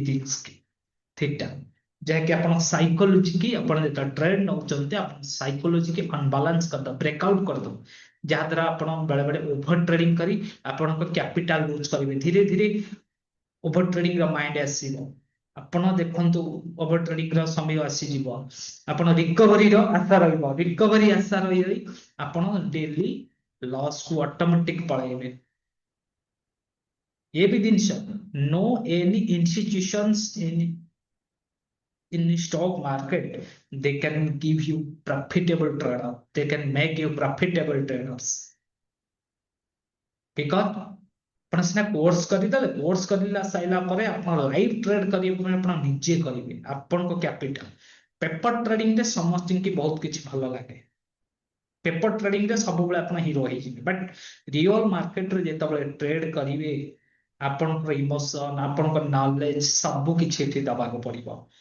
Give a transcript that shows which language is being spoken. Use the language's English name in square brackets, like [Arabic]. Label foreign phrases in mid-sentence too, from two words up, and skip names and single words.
[Odia] ରିସ୍କ ଥିଟା ଯାହାକି ଆପଣ ସାଇକୋଲୋଜି କି ଆପଣ ଯେତେବେଳେ ଟ୍ରେଡ ନଉଛନ୍ତି ଆପଣ ସାଇକୋଲୋଜି କି ଅନବାଲାନ୍ସ କରିଦବ ବ୍ରେକଆଉଟ କରିଦବ ଯାହାଦ୍ୱାରା ଆପଣ ବେଳେ ବେଳେ [English] over trading [Odia] କରି ଆପଣଙ୍କ [English] capital lose [Odia] କରିବେ ଧୀରେ ଧୀରେ [English] over trading [Odia] ର ମାଇଣ୍ଡ ଆସିବ ଆପଣ ଦେଖନ୍ତୁ [English] over trading [Odia] ର ସମୟ ଆସିଯିବ, ଆପଣ ରିକଭରି ର ଆଶା ରହିବ, ରିକଭରି ଆଶା ରହି ରହି ଆପଣ [English] daily loss [Odia] କୁ ଅଟୋମେଟିକ ପଳେଇବେ। [Hindi] ये भी जिनिस [English] no any institutions in stock market they can give you profitable trader, they can make you profitable traders because [Odia] ଆପଣ ସିନା କୋର୍ସ କରିଦେଲେ, କୋର୍ସ କରିଲା ସାଇଲା ପରେ ଆପଣ ଲାଇଭ ଟ୍ରେଡ କରିବେ ମାନେ ଆପଣ ନିଜେ କରିବେ ଆପଣଙ୍କ କ୍ୟାପିଟାଲ। [English] paper trading [Odia] ରେ ସମସ୍ତଙ୍କୁ ବହୁତ କିଛି ଭଲ ଲାଗେ, [English] paper trading [Odia] ରେ ସବୁବେଳେ ଆପଣ ହିରୋ ହେଇଯିବେ, ବଟ୍ ରିଅଲ ମାର୍କେଟରେ ଯେତେବେଳେ ଟ୍ରେଡ କରିବେ ଆପଣଙ୍କର ଇମୋସନ, ଆପଣଙ୍କ ନଲେଜ ସବୁ କିଛି ଏଠି ଦବାକୁ ପଡିବ।